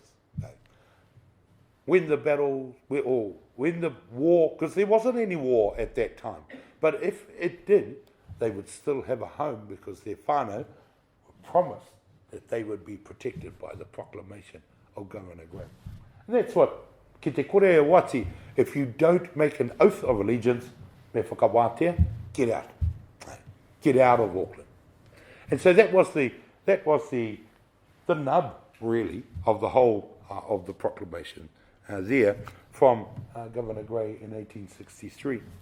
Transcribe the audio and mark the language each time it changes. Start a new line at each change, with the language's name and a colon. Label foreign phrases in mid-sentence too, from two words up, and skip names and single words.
English: When the battles were all, when the war, because there wasn't any war at that time, but if it did, they would still have a home because their whānau promised that they would be protected by the proclamation of Governor Grey. And that's what,
Māori: ki te kore e wati,
English: if you don't make an oath of allegiance,
Māori: me whakawātea,
English: get out. Get out of Auckland. And so that was the nub, really, of the whole of the proclamation there from Governor Grey in 1863.